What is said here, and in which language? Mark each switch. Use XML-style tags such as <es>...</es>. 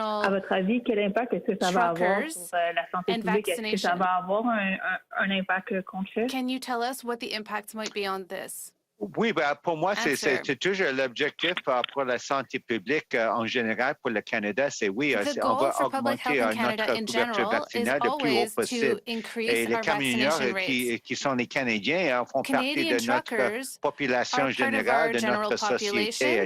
<fr>À votre avis, quel impact est-ce que ça va avoir sur la santé publique? Est-ce que ça va avoir un impact concret?</fr> <en>Can you tell us what the impacts might be on this?</en> <fr>Oui, pour moi, c'est toujours l'objectif pour la santé publique en général pour le Canada, c'est oui, on va augmenter notre couverture vaccinale le plus haut possible. Et les camionneurs qui sont les Canadiens font partie de notre population générale, de notre société.</fr>